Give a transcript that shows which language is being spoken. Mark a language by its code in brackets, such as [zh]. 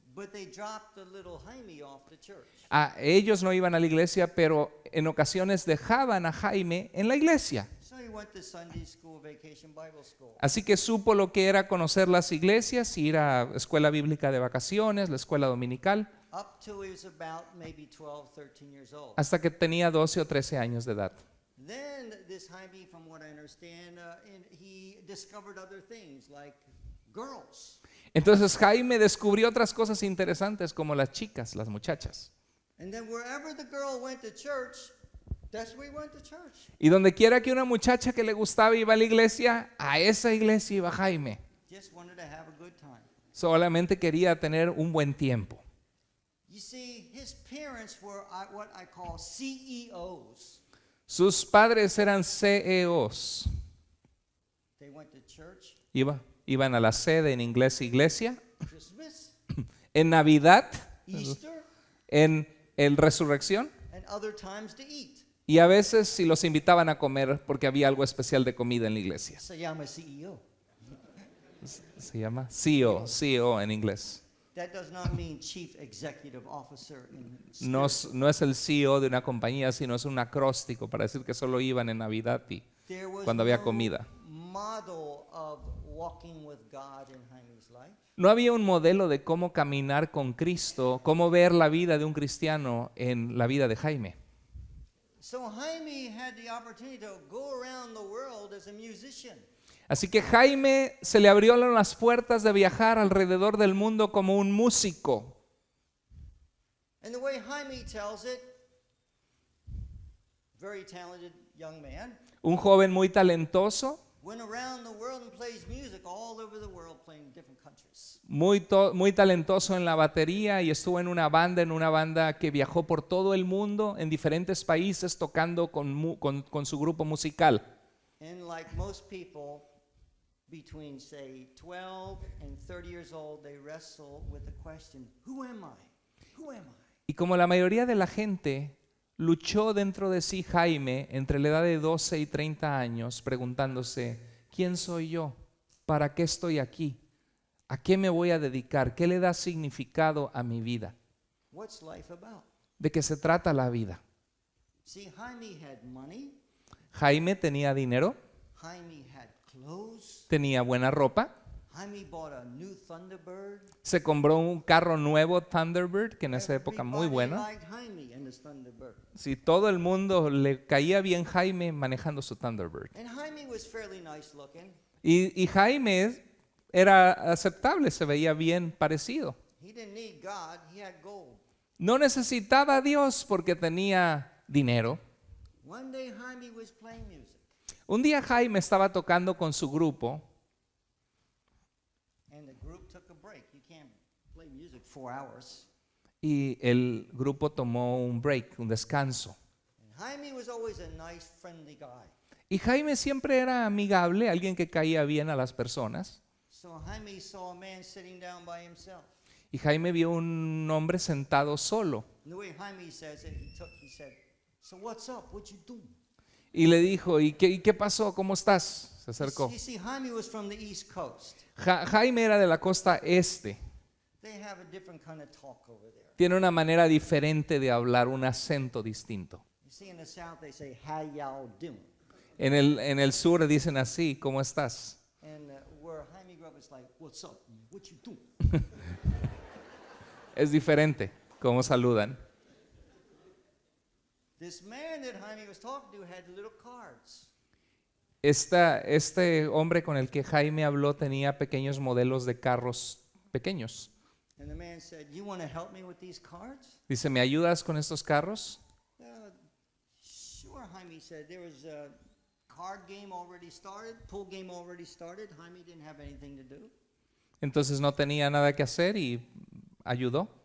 [en] But they dropped the little Jaime off to church. [es] Ellos no iban a la iglesia, pero en ocasiones dejaban a Jaime en la iglesia. [en] So he went to Sunday school, Vacation Bible School. [es] Así que supo lo que era conocer las iglesias, ir a escuela bíblica de vacaciones, la escuela dominical, [en] Up till he was about maybe 12, 13 years old. [es] hasta que tenía 12 o 13 años de edad. [en] Then this Jaime, from what I understand, he discovered other things like girls. [es] Entonces Jaime descubrió otras cosas interesantes como las chicas, las muchachas. [en] And then wherever the girl went to church, that's where he went to church. [es] Y donde quiera que una muchacha que le gustaba iba a la iglesia, a esa iglesia iba Jaime. [en] Just wanted to have a good time. [es] Solamente quería tener un buen tiempo. [en] You see, his parents were what I call CEOs. [es] Sus padres eran CEOs. [en] They went to church, [es] Iban a la sede, en inglés iglesia, [en] Christmas, [es] en Navidad, [en] Easter, [es] en el Resurrección, [en] and other times to eat. [es] y a veces si los invitaban a comer porque había algo especial de comida en la iglesia. Se llama CEO. Se llama CEO en inglés. [en] That does not mean chief executive officer in [es] No, [en] spirit. [es] no es el CEO de una compañía, sino es un acróstico para decir que solo iban en Navidad y [en] There was [es] cuando había [en] no [es] comida. [en] model of walking with God in Jaime's life. [es] No había un modelo de cómo caminar con Cristo, cómo ver la vida de un cristiano en la vida de Jaime. [en] So Jaime had the opportunity to go around the world as a musician. [es] Así que Jaime se le abrieron las puertas de viajar alrededor del mundo como un músico. [en] And the way Jaime tells it, very talented young man, [es] Un joven muy talentoso, [en] went around the world and plays music all over the world, playing in different countries. [es] muy talentoso en la batería y estuvo en una banda que viajó por todo el mundo, en diferentes países, tocando con su grupo musical. [en] And like most people, between say 12 and 30 years old, they wrestle with the question, who am I? Who am I? [es] Y como la mayoría de la gente, luchó dentro de sí Jaime entre la edad de 12 y 30 años, preguntándose, ¿quién soy yo? ¿Para qué estoy aquí? ¿A qué me voy a dedicar? ¿Qué le da significado a mi vida? [en] What's life about? [es] ¿De qué se trata la vida? [en] See, Jaime had money, [es] Jaime tenía dinero, [en] Jaime had clothes, [es] tenía buena ropa, [en] Jaime bought a new Thunderbird. [es] se compró un carro nuevo Thunderbird, que en esa época muy [en] Everybody [es] bueno. [en] liked Jaime and his Thunderbird. [es] Si todo el mundo le caía bien Jaime manejando su Thunderbird. [en] And Jaime was fairly nice looking. [es] Y Jaime era aceptable, se veía bien parecido. [en] He didn't need God, he had gold. [es] No necesitaba a Dios porque tenía dinero. [en] One day Jaime was playing music, [es] Un día Jaime estaba tocando con su grupo [en] and the group took a break. You can't play music 4 hours. [es] y el grupo tomó un break, un descanso. [en] And Jaime was always a nice, friendly guy. [es] Y Jaime siempre era amigable, alguien que caía bien a las personas. [en] So Jaime saw a man sitting down by himself. [es] Y Jaime vio un hombre sentado solo. [en] And the way Jaime says it, he said, "So what's up? What you doing?" [es] Y le dijo, ¿y qué pasó? ¿Cómo estás? Se acercó. [en] You see, Jaime was from the East Coast. [es] Jaime era de la costa este. [en] They have a different kind of talk over there. [es] Tiene una manera diferente de hablar, un acento distinto. [en] You see, in the South, they say, "How y'all doing?" [es] En el sur dicen así, ¿cómo estás? [en] And where Jaime grew up, it's like, "What's up? What you doing?" [es] Es diferente cómo saludan. [en] This man that Jaime was talking to had little cards. [es] Este hombre con el que Jaime habló tenía pequeños modelos de carros pequeños. [en] And the man said, "You want to help me with these cards?" [es] Dice, ¿me ayudas con estos carros? [en] Sure, Jaime said. There was a card game already started, pool game already started. Jaime didn't have anything to do. [es] Entonces no tenía nada que hacer y ayudó.